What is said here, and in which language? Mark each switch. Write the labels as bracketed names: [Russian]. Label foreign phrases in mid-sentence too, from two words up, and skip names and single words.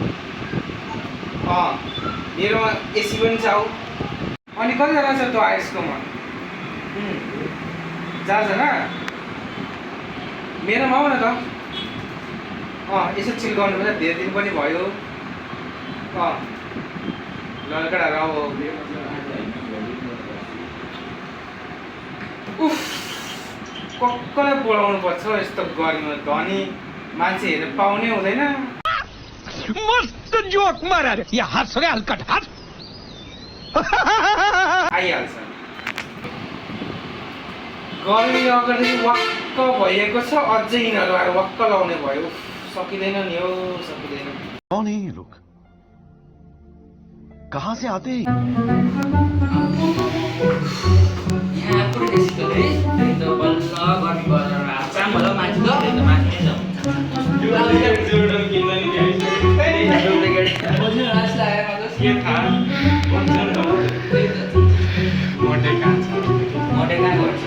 [Nepali] मेरोमा एसी पनि छ आऊ अनि कतिजना छ त्यो आइसकोमा 4 जना मेरोमा आऊ न त यसो चिल गर्नुपर्छ धेरै दिन पनि भयो ललकडाहरू अब उफ कसलाई बोलाउनु पर्छ यस्तो गर्मीमा धनी मान्छे हेरेर पाउनै हुँदैन [Hindi] मस्त जोक मारा रे ये हंस रहे हलकट हंस [Nepali] आइहाल्छ गर्मी अगाडि वाक्क भएको छ अझै यिनीहरू आएर वाक्क लाउने भयो सकिँदैन नि हो सकिँदैन [Hindi] कौन है ये लोग कहाँ से आते हैं [Nepali] यहाँ पुरै बेसी त है त्यही त बल्ल गर्मी गरेर आचाम होला माथि ल त्यही त माथि नै जाउँ जोर्डन किन्दा नि बोल्नु लास लागेर मजस के थाहा त्यही त मोटे कहाँ छ मोटे कहाँ गर्छ